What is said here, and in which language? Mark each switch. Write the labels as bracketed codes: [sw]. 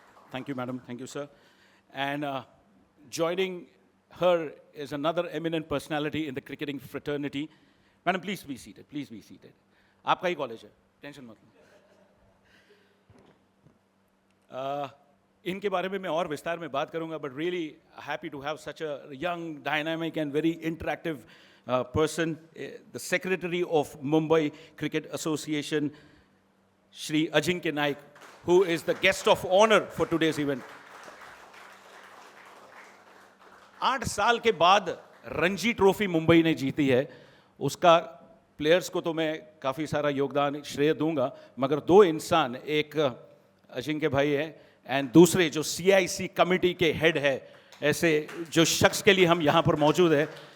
[en] Thank you, Madam. Thank you, sir. And joining her is another eminent personality in the cricketing fraternity. Madam, please be seated. Please be seated. [hi] आपका ही college है, tension मत लो. इनके बारे में मैं और विस्तार में बात करूंगा, [en] but really happy to have such a young, dynamic and very interactive person, the secretary of Mumbai Cricket Association, Shri Ajinkya Naik, who is the guest of honor for today's event. [hi] 8 साल के बाद Ranji trophy Mumbai ने जीती है. उसका players को तो मैं काफ़ी सारा योगदान श्रेय दूंगा, मगर 2 इंसान, एक अजिंक्य भाई है एंड दूसरे जो CIC कमेटी के हेड है, ऐसे जो शख्स के लिए हम यहाँ पर मौजूद है.